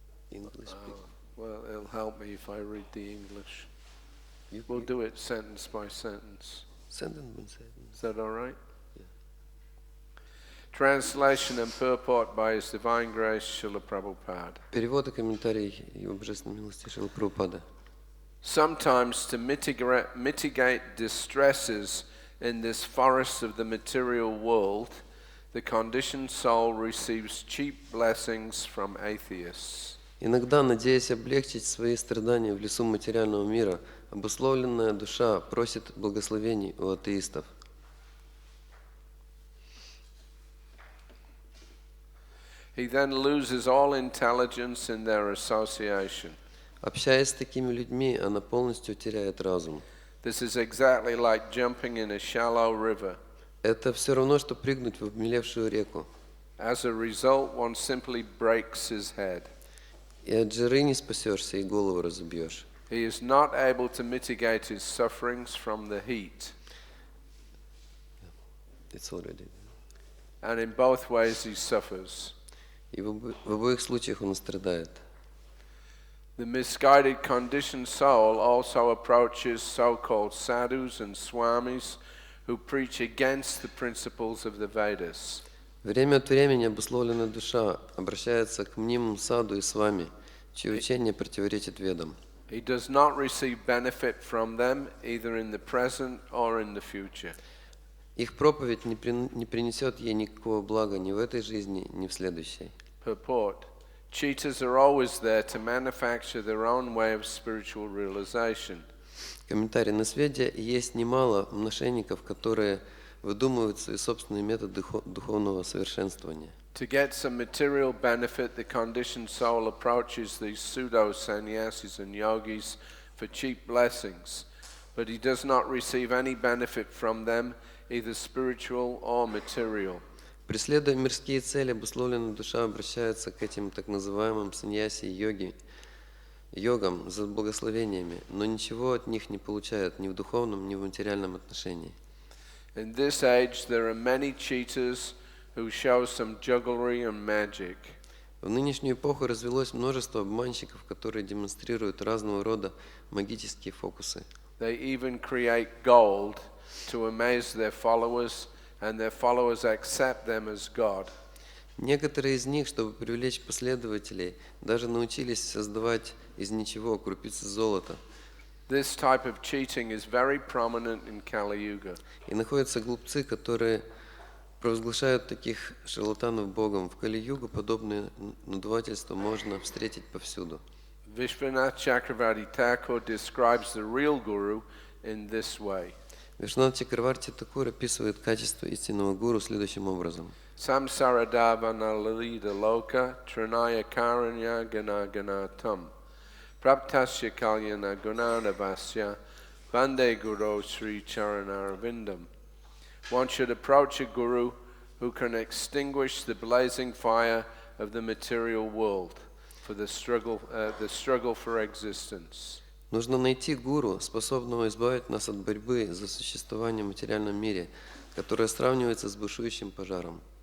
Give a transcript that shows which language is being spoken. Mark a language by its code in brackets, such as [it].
[en] English. Well, it'll help me if I read the English. We'll do it sentence by sentence. Sentence by sentence. Is that all right? Yeah. Translation and purport by His Divine Grace, Srila Prabhupada. [ru] Перевод и комментарий Его Божественной милости Шрила Прабхупада. [en] Sometimes to mitigate distresses in this forest of the material world, the conditioned soul receives cheap blessings from atheists. [ru] Иногда, надеясь облегчить свои страдания в лесу материального мира, обусловленная душа просит благословений у атеистов. [en] He then loses all intelligence in their association. [ru] Общаясь с такими людьми, она полностью теряет разум. [en] This is exactly like jumping in a shallow river. [ru] Это все равно, что прыгнуть в обмелевшую реку. [en] As a result, one simply breaks his head. [ru] И от жары не спасешься, и голову разобьешь. [en] He is not able to mitigate his sufferings from the heat. It's already. And in both ways he suffers. [ru] И в обоих случаях он страдает. [en] The misguided conditioned soul also approaches so-called sadhus and swamis who preach against the principles of the Vedas. [ru] Время от времени обусловленная душа обращается к мнимым саду и свами, чье учение противоречит ведам. [en] He does not receive benefit from them either in the present or in the future. [ru] Их проповедь не принесет ей никакого блага ни в этой жизни, ни в следующей. [en] Purport. Cheaters are always there to manufacture their own way of spiritual realization. [ru] Комментарий. На свете есть немало мошенников, которые выдумывают свои собственные методы духовного совершенствования. [en] To get some material benefit, the conditioned soul approaches these pseudo-sannyasis and yogis for cheap blessings, but he does not receive any benefit from them, either spiritual or material. [ru] Преследуя мирские цели, обусловленная душа обращается к этим так называемым саньяси и йогам за благословениями, но ничего от них не получает ни в духовном, ни в материальном отношении. [en] In this age, there are many cheaters who show some jugglery and magic. [ru] В нынешнюю эпоху развелось множество обманщиков, которые демонстрируют разного рода магические фокусы. [en] They even create gold to amaze their followers, and their followers accept them as God. [ru] Некоторые из них, чтобы привлечь последователей, даже научились создавать из ничего крупицы золота. [en] This type of cheating is very prominent in Kali Yuga. [ru] И находятся глупцы, которые провозглашают таких шарлатанов Богом. В Кали-югу подобные надувательства можно встретить повсюду. [en] Vishwanath Chakravarti Thakur describes the real guru in this way. [ru] Вишванат Чакраварти Такур описывает качество истинного гуру следующим образом. [sa] Samsaradavana lalita loka trinaya karanya gana ganatam praptasya kalyana gunanavasya bande guru sri charanarvindam. [en] One should approach a guru who can extinguish the blazing fire of the material world for the struggle for existence. [ru] Нужно найти гуру, способного избавить нас от борьбы за существование в материальном мире, которая сравнивается с бушующим пожаром.